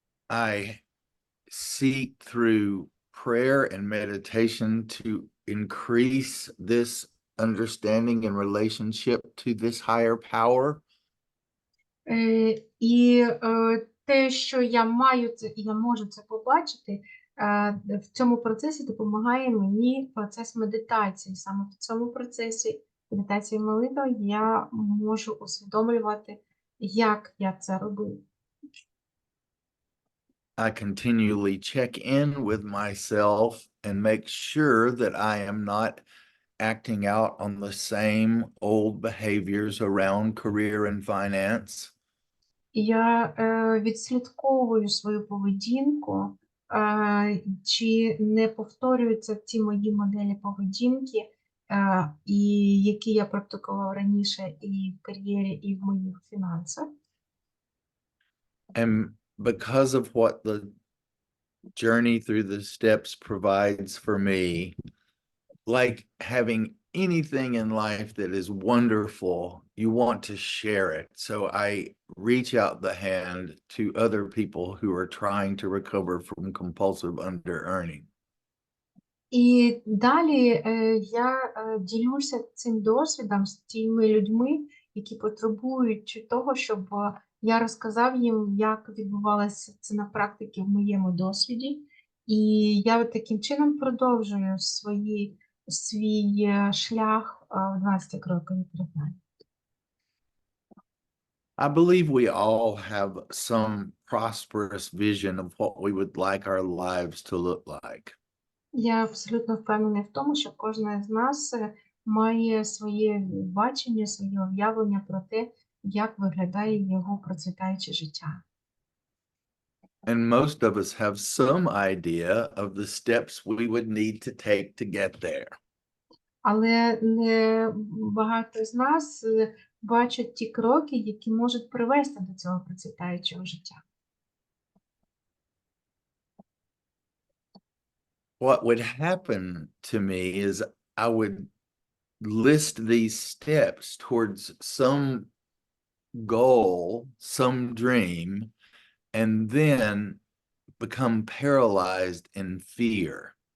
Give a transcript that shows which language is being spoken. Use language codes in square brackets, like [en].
[en] I seek through prayer and meditation to increase this understanding and relationship to this higher power. [uk] І те, що я маю це, і я можу це побачити, в цьому процесі допомагає мені процес медитації. Саме в цьому процесі медитації молитви я можу усвідомлювати, як я це робив. [en] I continually check in with myself and make sure that I am not acting out on the same old behaviors around career and finance. [uk] Я відслідковую свою поведінку, чи не повторюються ті мої моделі поведінки, і які я практикував раніше і в кар'єрі, і в моїх фінансах. [en] And because of what the journey through the steps provides for me, like having anything in life that is wonderful, you want to share it. So I reach out the hand to other people who are trying to recover from compulsive under-earning. [uk] І далі я ділюся цим досвідом з тими людьми, які потребують того, щоб Я розказав їм, як відбувалося це на практиці в моєму досвіді, і я от таким чином продовжую свій шлях в 12 кроків признання. [en] I believe we all have some prosperous vision of what we would like our lives to look like. [uk] Я абсолютно впевнений в тому, що кожна з нас має своє бачення, своє уявлення про те, як виглядає його процвітаюче життя. [en] And most of us have some idea of the steps we would need to take to get there. [uk] Але не багато з нас бачать ті кроки, які можуть привести до цього процвітаючого життя. [en] What would happen to me is I would list these steps towards some goal, some dream, and then become paralyzed in fear.